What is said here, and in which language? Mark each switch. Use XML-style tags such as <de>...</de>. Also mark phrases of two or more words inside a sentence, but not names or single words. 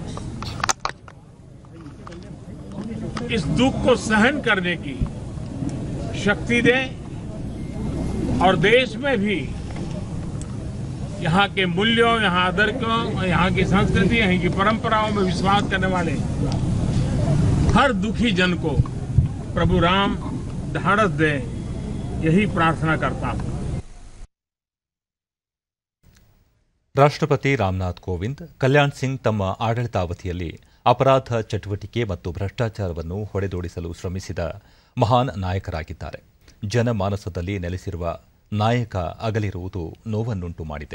<hi>इस दुख को सहन करने की शक्ति दे और देश में भी यहाँ के मूल्यों, यहाँ आदर्शों, यहाँ की संस्कृति, यहाँ की परंपराओं में विश्वास करने वाले हर दुखी जन को प्रभु राम ढाढ़स दे, यही प्रार्थना करता हूँ.</hi> <kn>ರಾಷ್ಟ್ರಪತಿ ರಾಮನಾಥ್ ಕೋವಿಂದ್ ಕಲ್ಯಾಣ್ ಸಿಂಗ್ ತಮ್ಮ ಆಡಳಿತಾವಧಿಯಲ್ಲಿ ಅಪರಾಧ ಚಟುವಟಿಕೆ ಮತ್ತು ಭ್ರಷ್ಟಾಚಾರವನ್ನು ಹೊಡೆದೋಡಿಸಲು ಶ್ರಮಿಸಿದ ಮಹಾನ್ ನಾಯಕರಾಗಿದ್ದಾರೆ. ಜನಮಾನಸದಲ್ಲಿ ನೆಲೆಸಿರುವ ನಾಯಕ ಅಗಲಿರುವುದು ನೋವನ್ನುಂಟು ಮಾಡಿದೆ.</kn>